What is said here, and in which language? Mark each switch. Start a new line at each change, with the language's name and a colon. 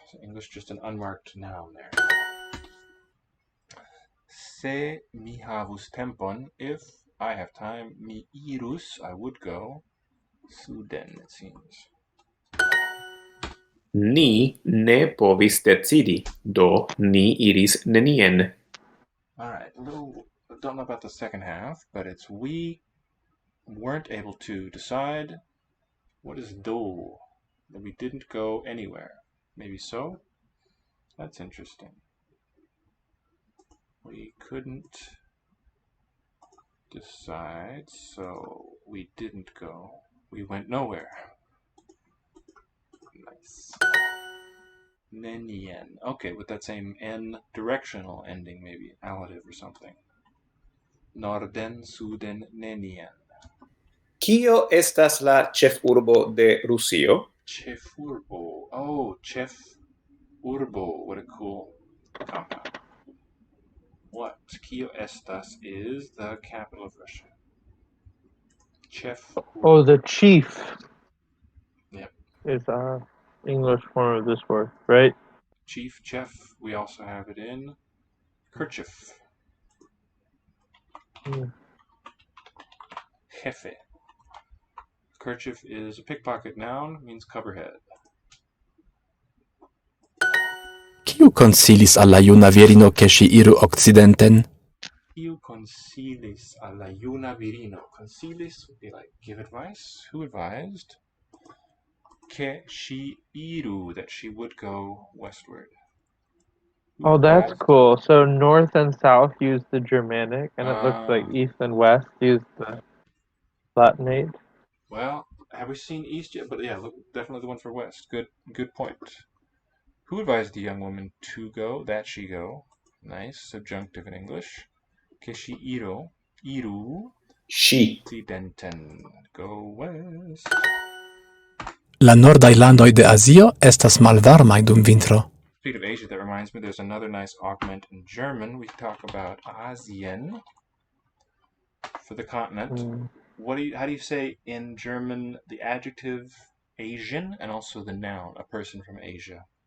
English: So English just an unmarked noun there.
Esperanto: Se mi havus tempon,
English: if I have time,
Esperanto: mi irus,
English: I would go. Suden, it seems.
Esperanto: Ni ne povis decidi, do ni iris nenien.
English: Alright, don't know about the second half, but it's we weren't able to decide. What is do? That we didn't go anywhere. Maybe so? That's interesting. We couldn't decide, so we didn't go. We went nowhere. Nice. Nenien. Okay, with that same N directional ending, maybe allative or something.
Esperanto: Norden, Suden, nenien. Kio estas la ĉefurbo de Rusio? Chefurbo. Oh, Chefurbo.
English: What a cool compound. What?
Esperanto: Kio estas
English: is the capital of Russia. Chef. Oh, the chief. Yep. Is English form of this word, right? Chief, chef. We also have it in kerchief. Jefe. Kerchief is a pickpocket noun, means cover head.
Esperanto: Kiu konsilis al la juna virino ke ŝi iru okcidenten? Kiu consilis al la juna virino.
English: Consilis would be like give advice. Who advised?
Esperanto: Ke ŝi iru,
English: that she would go westward. Oh, that's cool. So north and south use the Germanic, and it looks like east and west use the Latinate. Well, have we seen east yet? But yeah, look, definitely the one for west. Good point. Who advised the young woman to go? That she go. Nice, subjunctive in English.
Esperanto: Que she iru. Ŝi.
English: Occidenten. Go west.
Esperanto: La nordaj landoj de Azio estas malvarmaj dum vintro.
English: Speaking of Asia, that reminds me, there's another nice augment in German. We talk about Asien for the continent. How do you say in German the adjective Asian, and also the noun, a person from Asia.